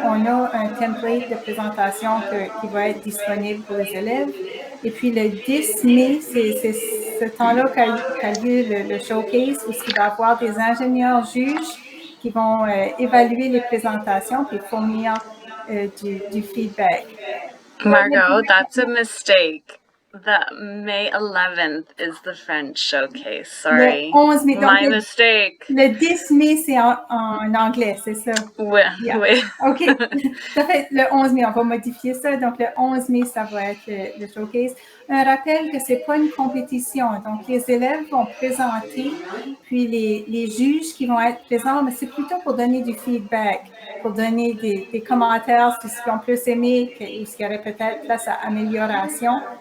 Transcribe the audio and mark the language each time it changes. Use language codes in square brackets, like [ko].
[fr] On a un template de présentation qui va être disponible pour les élèves. Et puis, le 10 mai, c'est ce temps-là qu'a lieu le showcase où il va y avoir des ingénieurs juges qui vont évaluer les présentations et fournir du feedback. [en] Margot, that's a mistake. The May 11th is the French showcase. Sorry. [fr] Le 11 mai. [en] My mistake. [fr] Le 10 mai, c'est en anglais, c'est ça? Oui. [en] Yeah. [fr] Oui. OK. Ça fait le 11 mai, on va modifier ça. Donc, le 11 mai, ça va être le showcase. Un rappel que ce n'est pas une compétition. Donc, les élèves vont présenter, puis les juges qui vont être présents, mais c'est plutôt pour donner du feedback, pour donner des commentaires sur ce qu'ils ont plus aimé ou ce qui aurait peut-être place à amélioration.